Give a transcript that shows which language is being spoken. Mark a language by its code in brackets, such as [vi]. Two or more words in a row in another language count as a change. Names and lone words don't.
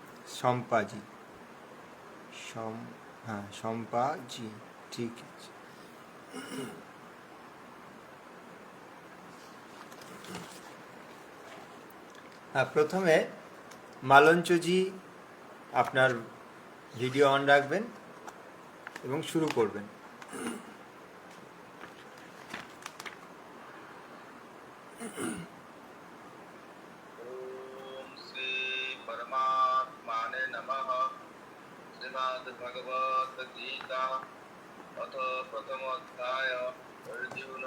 [bn] শম্পাজি। হ্যাঁ, শম্পাজি, ঠিক আছে। হ্যাঁ, প্রথমে মালঞ্চজি আপনার ভিডিও অন রাখবেন এবং শুরু করবেন। [sa] ओम श्री परमात्माने नमः। श्रीमद्भगवत गीता अथ प्रथम अध्याय अर्जुन